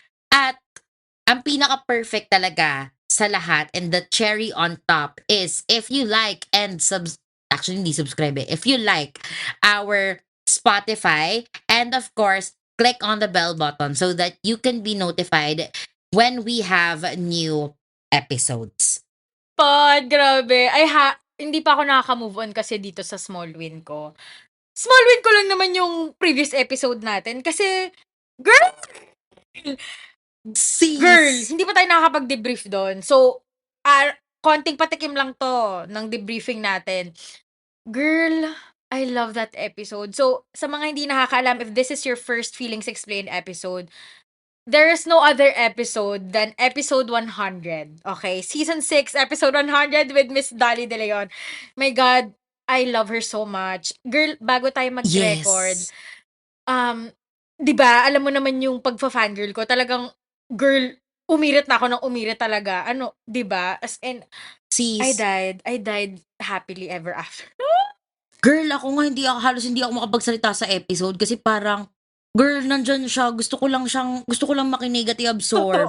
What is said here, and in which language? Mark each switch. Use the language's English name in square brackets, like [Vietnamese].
[Filipino] At ang pinaka-perfect talaga sa lahat [English] and the cherry on top is if you like and actually [Filipino] hindi subscribe eh. [English] If you like our Spotify and of course click on the bell button so that you can be notified when we have new episodes. [Filipino] Grabe. Hindi pa ako nakaka-move on kasi dito sa small win ko. Small win ko lang naman yung previous episode natin kasi, girl, [English] Sis! [Filipino] hindi pa tayo nakakapag-debrief doon. So, konting patikim lang to ng debriefing natin. [English] Girl, I love that episode. [Filipino] So, sa mga hindi nakakaalam, [English] if this is your first Feelings Explained episode, there is no other episode than episode 100. Okay? Season 6, episode 100 with Miss Dolly De Leon. My God, I love her so much. Girl, [Filipino] bago tayo mag-record, [English] Yes. [Filipino] 'di ba, alam mo naman yung pagfa-fangirl ko, talagang, girl, umirit na ako ng umirit talaga. 'Di ba? [English] As in, I Sis. died happily ever after. [Filipino] Girl, ako nga halos hindi ako makapagsalita sa episode kasi parang, girl, nandyan siya, gusto ko lang makinig at i-absorb